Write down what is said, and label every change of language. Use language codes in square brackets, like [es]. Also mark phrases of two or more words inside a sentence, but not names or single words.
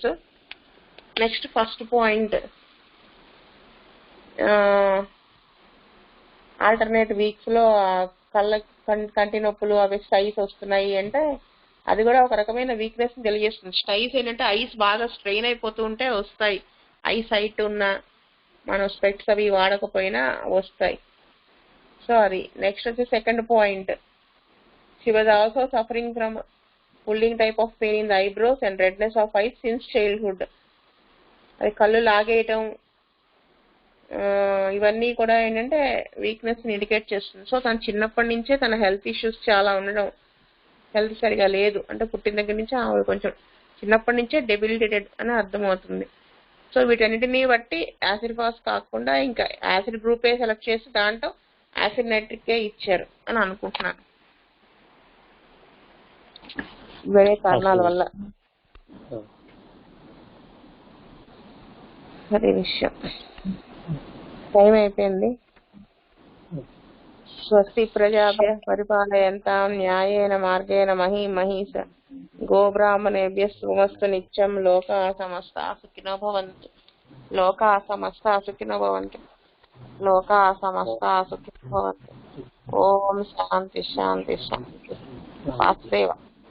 [en] next first point alternate weeks [te] లో కంటి నొప్పులు అవి స్టైస్ వస్తున్నాయి అంటే అది కూడా ఒక రకమైన వీక్నెస్ తెలియజేస్తుంది. స్టైస్ ఏంటంటే ఐస్ బాగా స్ట్రెయిన్ అయిపోతూ ఉంటే వస్తాయి, [en] eye sight [te] ఉన్న మనం స్పెక్ట్స్ అవి వాడకపోయినా వస్తాయి. [en] So అది. Next వచ్చి second point she was also suffering from pulling type of pain in the eyebrows and redness of eyes since childhood. [te] అది కళ్ళు లాగేయటం ఇవన్నీ కూడా ఏంటంటే వీక్నెస్ ని ఇండికేట్ చేస్తుంది. సో తను చిన్నప్పటి నుంచే తన [en] health issues [te] చాలా ఉండడం, హెల్త్ సరిగా లేదు అంటే పుట్టిన దగ్గర నుంచి ఆవిడ కొంచెం చిన్నప్పటి నుంచే డెబిలిటేటెడ్ అని అర్థమవుతుంది. సో వీటన్నిటిని బట్టి [en] acid phos [te] కాకుండా ఇంకా [en] acid group select [te] చేసి దాంట్లో [en] acid nitric [te] ఇచ్చారు అని అనుకుంటున్నాను, వేరే కారణాల వల్ల. అదే విషయం. టైం అయిపోయింది. [sa] స్వస్తి ప్రజాభ్య పరిపాలయంతాం న్యాయేన మార్గేణ మహీమహీష గోబ్రాహ్మణేభ్య సుమస్తు నిత్యం లోకా సమస్తా సుఖినో భవంతు. లోకా సమస్తా సుఖినో భవంతు. లోకా సమస్తా సుఖినో భవంతు. ఓం శాంతి శాంతి శాంతి. వాసుదేవ.